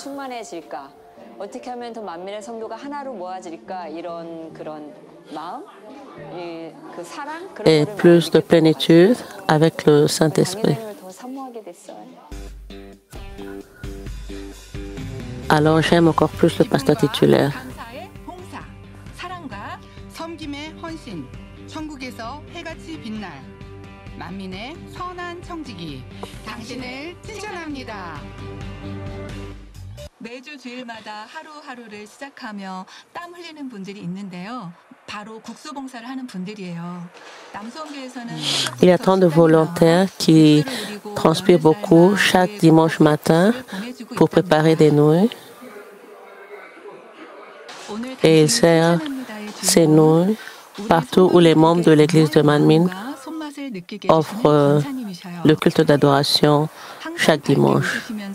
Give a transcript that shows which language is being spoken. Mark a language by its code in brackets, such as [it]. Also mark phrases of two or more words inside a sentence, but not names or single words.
[fr] Et plus de plénitude avec le Saint-Esprit. Alors j'aime encore plus le pasteur titulaire. [ko] 섬김의 헌신, 천국에서 해같이 빛날 만민의 선한 청지기, 당신을 칭찬합니다. 매주 주일마다 하루하루를 시작하며 땀 흘리는 분들이 있는데요. 바로 국수봉사를 하는 분들이에요. 남수원교회에서는 [fr] Il y a tant de volontaires qui transpirent beaucoup chaque dimanche matin pour préparer des nouilles. Et ils servent ces nouilles partout où les membres de l'église de Manmin offrent le culte d'adoration chaque dimanche.